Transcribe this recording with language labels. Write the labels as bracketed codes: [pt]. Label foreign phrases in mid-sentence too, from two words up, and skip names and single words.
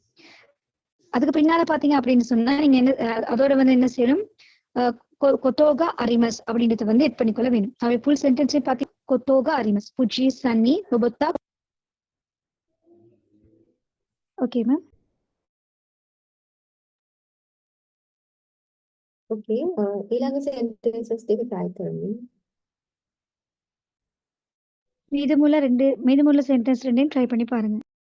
[ta] அதுக்கு பின்னால பாத்தீங்க அப்படின்னு சொன்னா நீங்க என்ன அதோட வந்து என்ன செய்யணும் [ja] ことが あります [ta] அப்படின்றத வந்து எட் பண்ணிக்கொள்ள வேணும். அவை [en] full sentence [ta] பாத்தீங்க [ja] ことが あります 富士 山に 登った. [en] okay ma'am. [ta] ஓகே. [si] ඊළඟ sentences දෙක try කරමු. [ta] மீதமுள்ள சென்டென்ஸ் ரெண்டையும் ட்ரை பண்ணி பாருங்க.